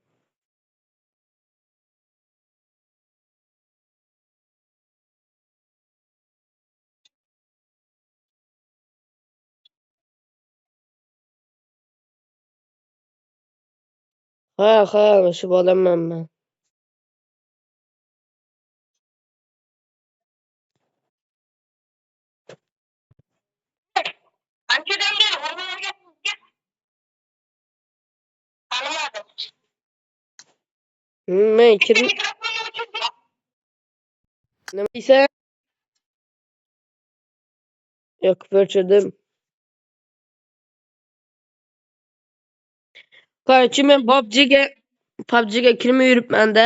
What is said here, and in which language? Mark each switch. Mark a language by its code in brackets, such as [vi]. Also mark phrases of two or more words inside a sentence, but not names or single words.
[uz] Ha, o'sha bolaman men. [tr] Önceden gel, onu gel. Tanımadım. [uz] Men kirmi [tr] Mikrofonu uçurdu. [uz] nima deysan? Yo'q, o'chirdim. Qarchi men PUBG'ga kirmay yuribman-da.